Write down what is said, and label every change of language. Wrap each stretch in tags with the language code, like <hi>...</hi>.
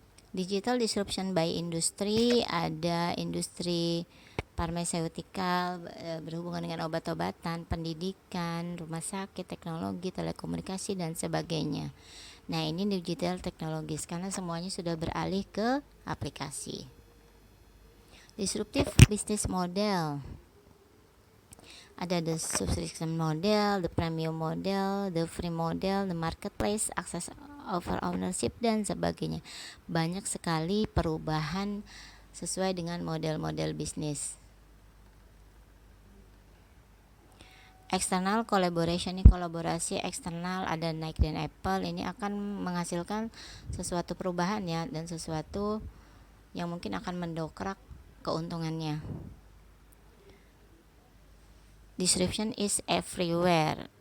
<en>Digital disruption by industry,</en> <id>ada industri farmaseutikal berhubungan dengan obat-obatan, pendidikan, rumah sakit, teknologi, telekomunikasi dan sebagainya. Nah, ini digital teknologis karena semuanya sudah beralih ke aplikasi.</id> <en>Disruptive business model. Ada the subscription model, the premium model, the free model, the marketplace, access over ownership</en> <id>dan sebagainya. Banyak sekali perubahan sesuai dengan model-model bisnis.</id> <en>External collaboration,</en> <id>ini kolaborasi eksternal, ada Nike dan Apple, ini akan menghasilkan sesuatu perubahan ya, dan sesuatu yang mungkin akan mendongkrak keuntungannya.</id> <en>Disruption is everywhere.</en>